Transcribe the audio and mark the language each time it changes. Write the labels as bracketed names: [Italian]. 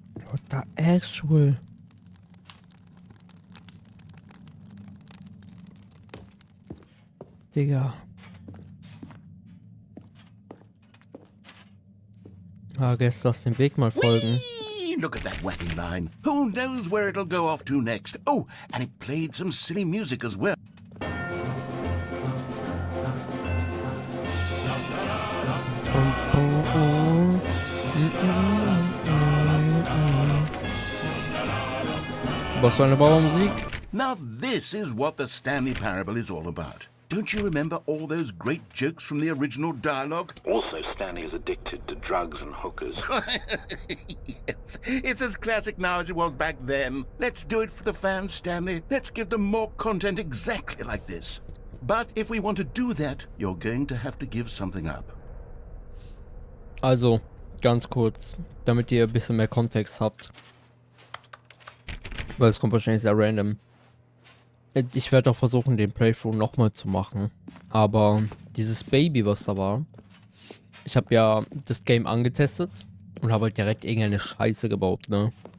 [English] What the actual? [German] Digga. Ah, guess das dem Weg mal folgen. [English] Whee! Look at that wacky line. Who knows where it'll go off to next? Oh, and it played some silly music as well. [German] Was für eine Bauermusik? [English] Now this is what the Stanley Parable is all about. Don't you remember all those great jokes from the original dialogue? Also, Stanley is addicted to drugs and hookers. Yes, it's as classic now as it was back then. Let's do it for the fans, Stanley. Let's give them more content exactly like this. But if we want to do that, you're going to have to give something up. [German] Also, ganz kurz, damit ihr ein bisschen mehr Kontext habt. Weil es kommt wahrscheinlich sehr random. Ich werde auch versuchen, den Playthrough nochmal zu machen. Aber dieses Baby, was da war, ich habe ja das Game angetestet und habe halt direkt irgendeine Scheiße gebaut, ne?